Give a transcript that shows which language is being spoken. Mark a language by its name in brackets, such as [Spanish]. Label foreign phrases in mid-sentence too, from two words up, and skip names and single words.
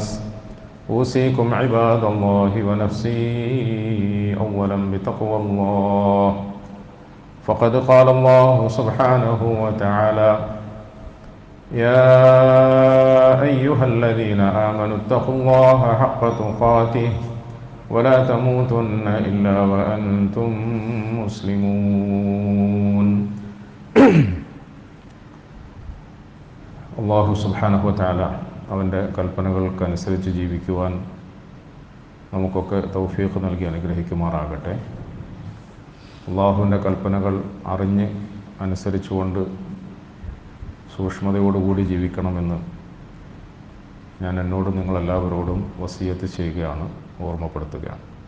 [Arabic] أوصيكم عباد الله ونفسي أولا بتقوى الله فقد قال الله سبحانه وتعالى يا أيها الذين آمنوا اتقوا الله حق تقاته ولا تموتن إلا وأنتم [Malayalam] مسلمون [Arabic] الله سبحانه وتعالى [Malayalam] അവൻ്റെ കൽപ്പനകൾക്കനുസരിച്ച് ജീവിക്കുവാൻ നമുക്കൊക്കെ തൗഫീഖ് നൽകി അനുഗ്രഹിക്കുമാറാകട്ടെ. അള്ളാഹുവിൻ്റെ കൽപ്പനകൾ അറിഞ്ഞ് അനുസരിച്ചുകൊണ്ട് സൂക്ഷ്മതയോടുകൂടി ജീവിക്കണമെന്ന് ഞാൻ എന്നോടും നിങ്ങളെല്ലാവരോടും വസിയത്ത് ചെയ്യുകയാണ്, ഓർമ്മപ്പെടുത്തുകയാണ്.